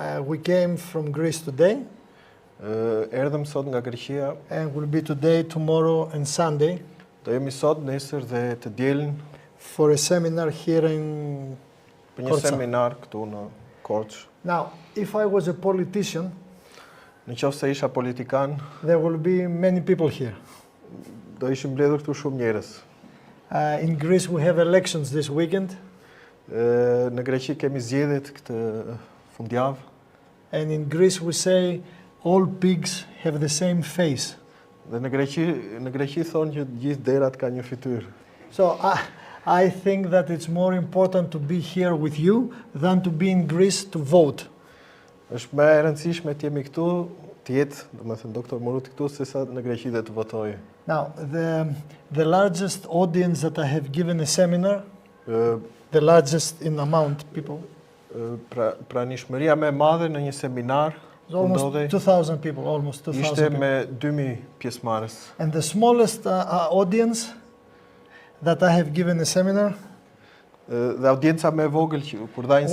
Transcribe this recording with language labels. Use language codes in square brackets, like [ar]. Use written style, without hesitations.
[en] We came from Greece today. [sq] Erdhëm sot nga Greqia. [en] And we'll be today, tomorrow and Sunday. [sq] Do jemi sot, nesër dhe të dielën. [en] For a seminar here in [sq] Për një [en] Kortcka. [sq] seminar këtu në Kortcka. [en] Now, if I was a politician, [sq] Në qoftë se isha politikan, [en] there will be many people here. [sq] do ishim mbledhur këtu shumë njerëz. [en] In Greece we have elections this weekend. [sq] Në Greqi kemi zgjedhjet këtë fundjavë. [en] And in Greece we say all pigs have the same face. [sq] Dhe në Greqi thonë që gjithë derat kanë një fytyrë. [en] So I think that it's more important to be here with you than to be in Greece to vote. [sq] Është më e rëndësishme të jemi këtu, të jetë, domethënë Dr. Mourouti këtu sesa në Greqi dhe të votojë. [en] Now, the largest audience that I have given a seminar, the largest in amount people, [sq] Pranishmëria më e madhe në një seminar [en] is almost 2,000 people, almost 2,000 [sq] ishte [en] people. [sq] me 2.000 pjesëmarrës. [en] And the smallest audience that I have given a seminar [sq] Dhe audienca më e vogël që kur dha një